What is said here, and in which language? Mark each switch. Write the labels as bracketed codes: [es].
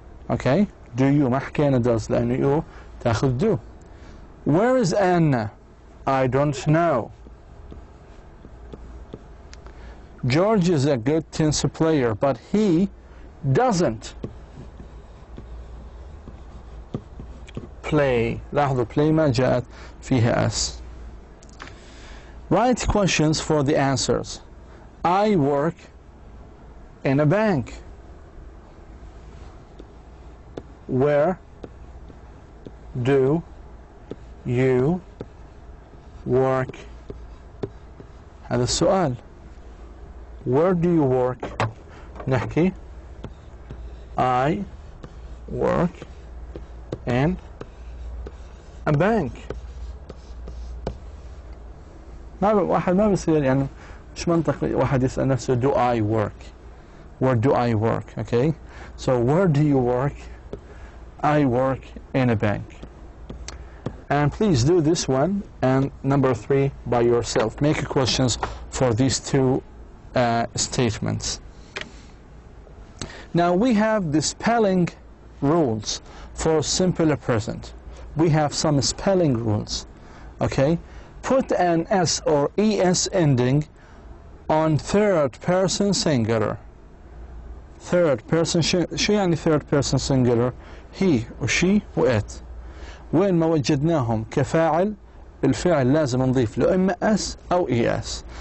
[en] Okay, do you [ar] ما حكينا [en] does [ar] لأنه [en] you [ar] تاخذ [en] do. Where is Anna? I don't know. George is a good tennis player, but he doesn't play. [ar] لاحظوا play ما جاءت فيها S. [en] Write questions for the answers. I work in a bank. Where do you work? [ar] هذا السؤال. [en] Where do you work? [ar] نحكي [en] I work in a bank. [ar] واحد ما بيصير يعني مش منطقي واحد يسأل نفسه [en] do I work? Where do I work? Okay, so where do you work? I work in a bank. And please do this one and number 3 by yourself. Make questions for these two statements. Now we have the spelling rules for simple present. We have some spelling rules. Okay, put an S or ES ending on third person singular. Third person [ar] شو يعني [en] third person singular؟ he وشي وات. [ar] وين ما وجدناهم كفاعل الفعل لازم نضيف له إما S أو ES.